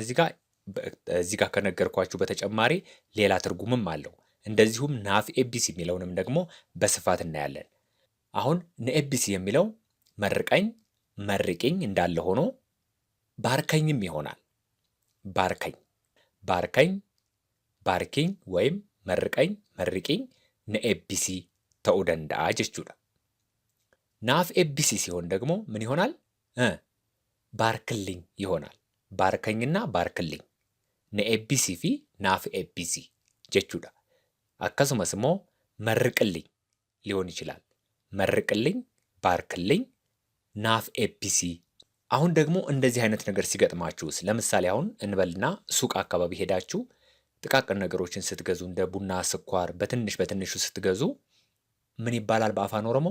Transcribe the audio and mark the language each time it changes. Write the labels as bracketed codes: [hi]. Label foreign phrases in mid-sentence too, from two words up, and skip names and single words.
[am] እዚህ ጋር ከነገርኳችሁ በተጨማሪ ሌላ ትርጉምም አለው። እንደዚሁም [om] ናፍ ኤቢሲ [am] የሚለውንም ደግሞ በስፋት እናያለን። አሁን ነኤቢሲ የሚለው መርቀኝ መርቂኝ እንዳለ ሆኖ ባርከኝም ይሆናል። ባርከኝ ባርከኝ ባርኪኝ ወይም መርቀኝ መርቂኝ [om] ነኤቢሲ ተኡ ደንዳአ ጀቹudha። ናፍ ኤቢሲ [am] ሲሆን ደግሞ ምን ይሆናል? ባርክልኝ ይሆናል። ባርከኝና ባርክልኝ [om] ነኤቢሲ ፊ ናፍ ኤቢሲ ጀቹudha። akkasumas immoo [am] መርቅልኝ ሊሆን ይችላል። መርቅልኝ፣ ባርክልኝ፣ [om] ናፍ ኤቢሲ። [am] አሁን ደግሞ እንደዚህ አይነት ነገር ሲገጥማችሁስ፣ ለምሳሌ አሁን እንበልና ሱቅ አካባቢ ሄዳችሁ ጥቃቅን ነገሮችን ስትገዙ እንደ ቡና፣ ስኳር በትንሽ በትንሹ ስትገዙ ምን ይባላል በአፋን ኦሮሞ?